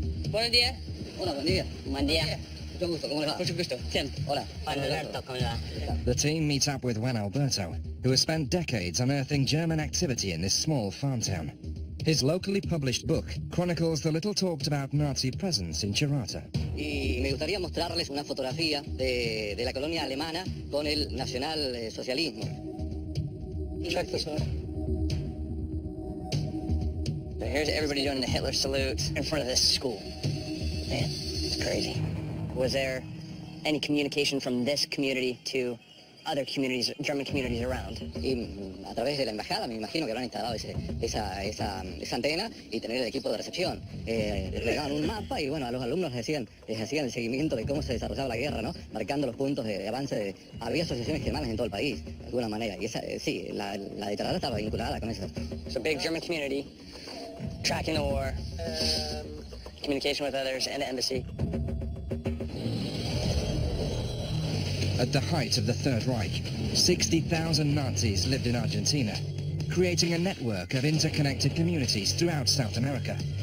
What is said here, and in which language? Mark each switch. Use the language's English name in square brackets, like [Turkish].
[Spanish] Buenos días. Hola, buen día. Buen día. Mucho gusto, ¿cómo le va? Mucho gusto. ¿Quién? Hola. Juan Alberto, ¿cómo le va? [English] The team meets up with Juan Alberto, who has spent decades unearthing German activity in this small farm town. His locally published book chronicles the little-talked-about Nazi presence in Chirata. [Spanish] Y me gustaría mostrarles una fotografía de la colonia alemana con el nacionalsocialismo. [English] Check this out. So here's everybody doing the Hitler salute in front of this school. Man, it's Crazy. Was there any communication from this community to other communities, German communities around? [Spanish] Y a través de la embajada me imagino que habrán instalado esa antena y tener el equipo de recepción. Le daban un mapa y bueno, a los alumnos les hacían el seguimiento de cómo se desarrollaba la guerra, ¿no? Marcando los puntos de avance. Había asociaciones germanas en todo el país, de alguna manera. Y sí, la de Tarrasa estaba vinculada con eso. [English] So big German community, tracking the war, communication with others, and the embassy. At the height of the Third Reich, 60,000 Nazis lived in Argentina, creating a network of interconnected communities throughout South America.